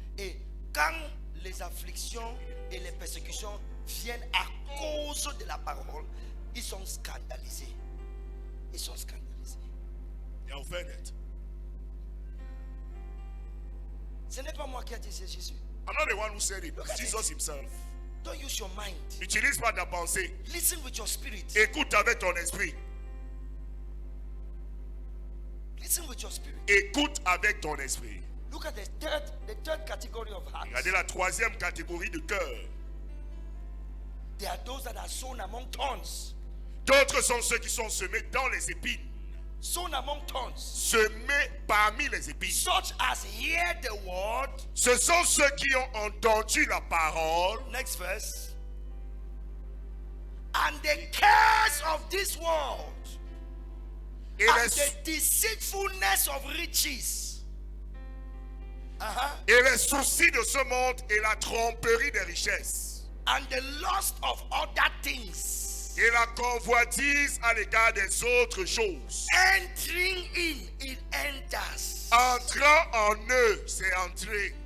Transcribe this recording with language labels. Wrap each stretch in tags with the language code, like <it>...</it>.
<fr>Et quand les afflictions et les persécutions viennent à cause de la parole, ils sont scandalisés. Ils sont scandalisés. Et en fait, Ce n'est pas moi qui ai dit, c'est Jésus.</fr> <en>I'm not the one who said it. Look at Jesus it. himself. Don't use your mind.</en> <fr>N'utilise pas ta pensée.</fr> <en>Listen with your spirit.</en> <fr>Écoute avec ton esprit.</fr> <en>Listen with your spirit.</en> <fr>Écoute avec ton esprit.</fr> <en>Look at the third category of hearts.</en> <fr>Regardez la troisième catégorie de cœur.</fr> <en>There are those that are sown among thorns.</en> <fr>D'autres sont ceux qui sont semés dans les épines.</fr> <en>Sown among thorns.</en> <fr>Semés parmi les épines.</fr> <en>Such as hear the word.</en> <fr>Ce sont ceux qui ont entendu la parole.</fr> <en>Next verse. And the cares of this world.</en> <fr>Et</fr> <en>And</en> <fr>les,</fr> <en>the deceitfulness of riches.</en> <fr>et les soucis de ce monde et la tromperie des richesses.</fr> <en>And the lust of other things.</en> <fr>Et la convoitise à l'égard des autres choses.</fr> <en>Entering in, it enters.</en> <fr>Entrant en eux, c'est entrer.</fr>